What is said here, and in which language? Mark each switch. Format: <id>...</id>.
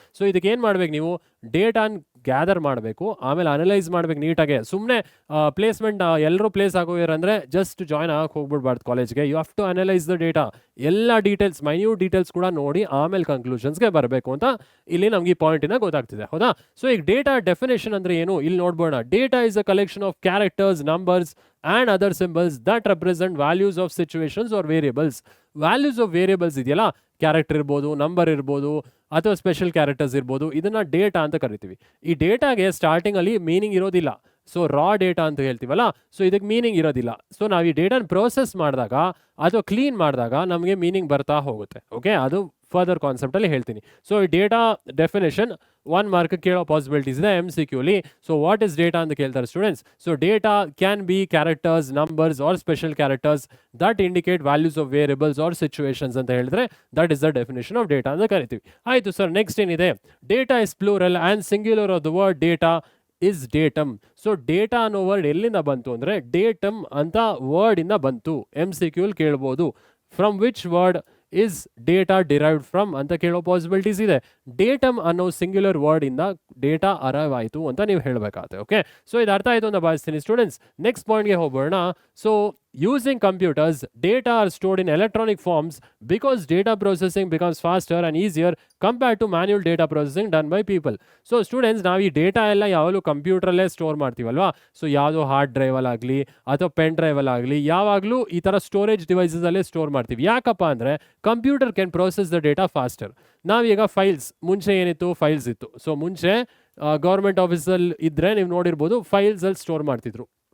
<kn>So ಇದಕ್ಕೆ ಏನು ಮಾಡಬೇಕು, ನೀವು ಡೇಟಾನ ಗ್ಯಾದರ್ ಮಾಡಬೇಕು, ಆಮೇಲೆ ಅನಲೈಸ್ ಮಾಡಬೇಕು ನೀಟಾಗೆ. ಸುಮ್ಮನೆ ಪ್ಲೇಸ್ಮೆಂಟ್ ಎಲ್ಲರೂ ಪ್ಲೇಸ್ ಆಗೋರಂದರೆ ಜಸ್ಟ್ ಜಾಯ್ನ್ ಆಗಕ್ಕೆ ಹೋಗ್ಬಿಡ್ಬಾರ್ದು ಕಾಲೇಜ್ಗೆ.</kn> <en>you have to analyse the data,</en> <kn>ಎಲ್ಲ ಡೀಟೇಲ್ಸ್, ಮೈನ್ಯೂಟ್ ಡೀಟೇಲ್ಸ್ ಕೂಡ ನೋಡಿ ಆಮೇಲೆ ಕನ್ಕ್ಲೂಷನ್ಸ್ಗೆ ಬರಬೇಕು ಅಂತ ಇಲ್ಲಿ ನಮ್ಗೆ ಈ ಪಾಯಿಂಟಿನ ಗೊತ್ತಾಗ್ತಿದೆ, ಹೌದಾ. ಸೊ ಈಗ ಡೇಟಾ ಡೆಫಿನೇಷನ್ ಅಂದರೆ ಏನು ಇಲ್ಲಿ ನೋಡ್ಬೋಣ.</kn> <en>Data is a collection of characters, numbers and other symbols that represent values of situations or variables. Values of variables</en> <kn>ಇದೆಯಲ್ಲ, ಕ್ಯಾರೆಕ್ಟರ್ ಇರ್ಬೋದು, ನಂಬರ್ ಇರ್ಬೋದು ಅಥವಾ ಸ್ಪೆಷಲ್ ಕ್ಯಾರೆಕ್ಟರ್ಸ್ ಇರ್ಬೋದು, ಇದನ್ನು ಡೇಟಾ ಅಂತ ಕರಿತೀವಿ. ಈ ಡೇಟಾಗೆ ಸ್ಟಾರ್ಟಿಂಗಲ್ಲಿ ಮೀನಿಂಗ್ ಇರೋದಿಲ್ಲ. ಸೊ ರಾ ಡೇಟಾ ಅಂತ ಹೇಳ್ತೀವಲ್ಲ, ಸೊ ಇದಕ್ಕೆ ಮೀನಿಂಗ್ ಇರೋದಿಲ್ಲ. ಸೊ ನಾವು ಈ ಡೇಟಾನ ಪ್ರೋಸೆಸ್ ಮಾಡಿದಾಗ ಅಥವಾ ಕ್ಲೀನ್ ಮಾಡಿದಾಗ ನಮಗೆ ಮೀನಿಂಗ್ ಬರ್ತಾ ಹೋಗುತ್ತೆ, ಓಕೆ. ಅದು ಫರ್ದರ್ ಕಾನ್ಸೆಪ್ಟಲ್ಲಿ ಹೇಳ್ತೀನಿ. ಸೊ ಈ ಡೇಟಾ ಡೆಫಿನೇಷನ್ 1 ಮಾರ್ಕ್ ಕೇಳೋ ಪಾಸಿಬಿಲಿಟೀಸ್ ಇದೆ MCQಲಿ.</kn> <en>so what is data</en> <kn>ಅಂತ ಕೇಳ್ತಾರೆ</kn> <en>Students. So data can be characters, numbers or special characters that indicate values of variables or situations</en> <kn>ಅಂತ ಹೇಳಿದ್ರೆ</kn> <en>that is the definition of data</en> <kn>ಅಂತ ಕರಿತೀವಿ. ಆಯಿತು sir, next ಏನಿದೆ,</kn> <en>Data is plural and singular of the word data is datum.</en> <kn>So data ಅನ್ನೋ word ಎಲ್ಲಿಂದ ಬಂತು ಅಂದರೆ ಡೇಟಮ್ ಅಂತ ವರ್ಡಿಂದ ಬಂತು. MCQಲಿ ಕೇಳ್ಬೋದು.</kn> <en>from which word is data derived from</en> <kn>ಅಂತ ಕೇಳೋ</kn> <en>Possibilities ಇದೆ.</en> <kn>ಡೇಟಮ್ ಅನ್ನೋ ಸಿಂಗ್ಯುಲರ್ ವರ್ಡಿಂದ ಡೇಟಾ ಅರೈವ್ ಆಯಿತು ಅಂತ ನೀವು ಹೇಳಬೇಕಾಗುತ್ತೆ, ಓಕೆ. ಸೊ ಇದು ಅರ್ಥ ಆಯಿತು ಅಂತ ಭಾವಿಸ್ತೀನಿ ಸ್ಟೂಡೆಂಟ್ಸ್. ನೆಕ್ಸ್ಟ್ ಪಾಯಿಂಟ್ಗೆ ಹೋಗೋಣ. So</kn> <en>Using computers, data are stored in electronic forms because data processing becomes faster and easier compared to manual data processing done by people.</en> <kn>So students ನಾವು ಈ ಡೇಟಾ ಎಲ್ಲ ಯಾವಾಗಲೂ ಕಂಪ್ಯೂಟ್ರಲ್ಲೇ ಸ್ಟೋರ್ ಮಾಡ್ತೀವಲ್ವಾ. ಸೊ ಯಾವುದೋ hard ಡ್ರೈವಲ್ಲಾಗಲಿ ಅಥವಾ pen ಡ್ರೈವಲ್ಲಾಗಲಿ ಯಾವಾಗಲೂ ಈ ಥರ storage ಡಿವೈಸಸಲ್ಲೇ store ಮಾಡ್ತೀವಿ. ಯಾಕಪ್ಪ ಅಂದರೆ</kn> <en>Computer can process the data faster.</en> <kn>ನಾವೀಗ ಫೈಲ್ಸ್, ಮುಂಚೆ ಏನಿತ್ತು ಫೈಲ್ಸ್ ಇತ್ತು. ಸೊ ಮುಂಚೆ ಗೌರ್ಮೆಂಟ್ ಆಫೀಸಲ್ಲಿ ಇದ್ದರೆ ನೀವು ನೋಡಿರ್ಬೋದು ಫೈಲ್ಸಲ್ಲಿ ಸ್ಟೋರ್ ಮಾಡ್ತಿದ್ರು.</kn>